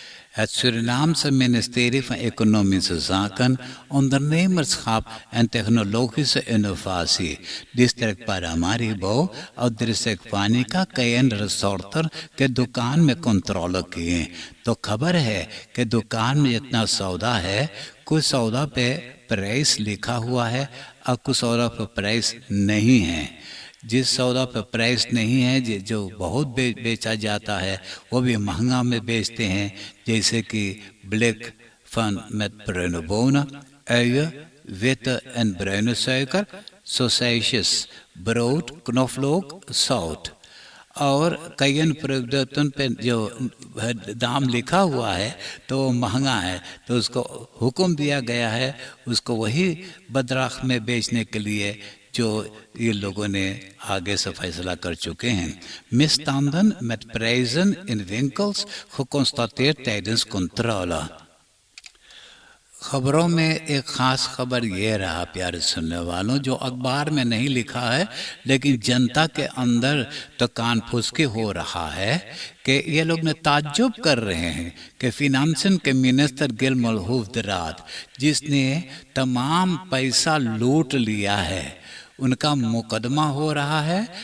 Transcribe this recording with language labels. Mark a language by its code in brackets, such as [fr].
[nl] Het Surinaamse ministerie van Economische Zaken, Ondernemerschap en Technologische Innovatie, district Paramaribo [hns] और district पानिका कई रिसोर्टर के दुकान में कंट्रोल किए। तो खबर है कि दुकान में जितना सौदा है, कुछ सौदा पे प्राइस लिखा हुआ है और कुछ सौदा पे प्राइस नहीं है। जिस सौदा पर प्राइस नहीं है, जो बहुत बेचा जाता है, वो भी महंगा में बेचते हैं, जैसे कि ब्लैक फन [nl] met bruine bonen, uien, witte en bruine suiker, sausages, brood, knoflook, zout। [hns] और कई प्रोडक्टों पे जो दाम लिखा हुआ है तो महंगा है, तो उसको हुक्म दिया गया है उसको वही बदराख में बेचने के लिए जो ये लोगों ने आगे से फैसला कर चुके हैं। [nl] Misstanden met prijzen in winkels geconstateerd tijdens controle। [hns] खबरों में एक ख़ास खबर ये रहा प्यारे सुनने वालों, जो अखबार में नहीं लिखा है लेकिन जनता के अंदर तो कान फुसकी हो रहा है कि ये लोग ने ताज्जुब कर रहे हैं कि फिनांसन के मिनिस्टर गिलमोर होफदरात, जिसने तमाम पैसा लूट लिया है, उनका मुकदमा हो रहा है।